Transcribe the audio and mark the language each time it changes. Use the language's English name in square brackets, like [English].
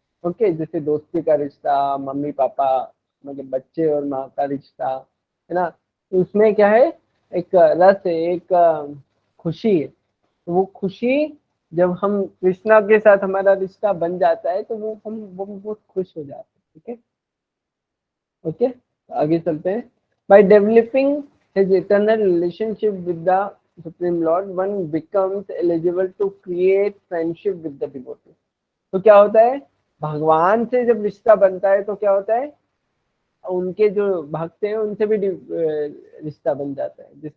[Hindi] Okay, जैसे दोस्ती का रिश्ता, मम्मी पापा मतलब बच्चे और माँ का रिश्ता, है ना। तो उसमें क्या है, एक रस है, एक खुशी है। तो वो खुशी जब हम कृष्णा के साथ हमारा रिश्ता बन जाता है तो वो बहुत खुश हो जाते हैं। ठीक है, ओके, आगे चलते हैं। [English] By developing his eternal relationship with the Supreme Lord, one becomes eligible to create friendship with the devotee. [Hindi] तो क्या होता है, भगवान से जब रिश्ता बनता है तो क्या होता है, उनके जो भक्त हैं उनसे भी रिश्ता बन जाता है।